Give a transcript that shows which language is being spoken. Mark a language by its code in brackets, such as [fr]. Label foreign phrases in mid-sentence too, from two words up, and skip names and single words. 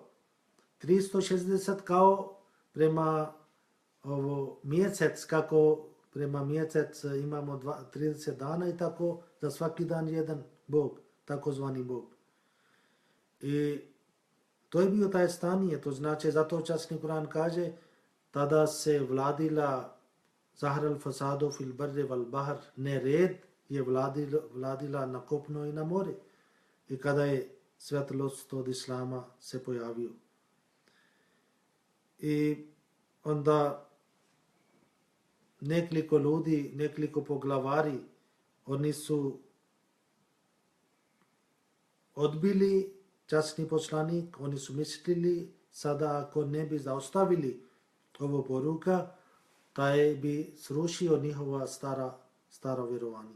[bs] 360 kao prema ovo mjesec, kako prema mjesec imamo 30 dana i tako za svaki dan jedan Bog, takozvani Bog. I to je bio taj stanje, to znači zato časni Kur'an kaže tada se vladila [ar] ظهر الفساد في البر والبحر, [bs] nered je vladila na kopno i na more. I kada je svjetlost od islama se pojavio. I onda nekoliko ljudi, nekoliko poglavari, oni su odbili časni poslanik, oni su mislili sada ako ne bi zaustavili ovo poruka, taj bi srušio njihova stara vjerovanje.